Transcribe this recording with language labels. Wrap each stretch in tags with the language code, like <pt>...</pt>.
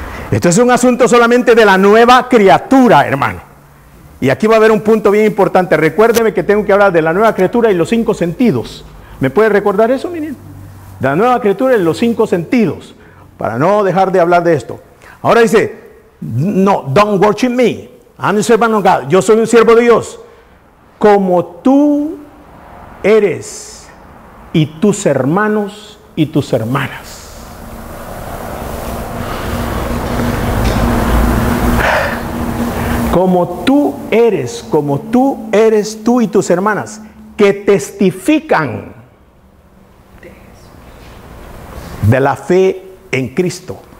<es>Esto es un asunto solamente de la nueva criatura, hermano. Y aquí va a haber un punto bien importante. Recuérdeme que tengo que hablar de la nueva criatura y los 5 sentidos. ¿Me puede recordar eso, miren? De la nueva criatura y los 5 sentidos. Para no dejar de hablar de esto. Ahora dice,</es> <en>no, don't worship me. I'm a servant of God.</en> <es>Yo soy un siervo de Dios. Como tú eres y tus hermanos y tus hermanas. Como tú eres tú y tus hermanas, que testifican de la fe en Cristo.</es>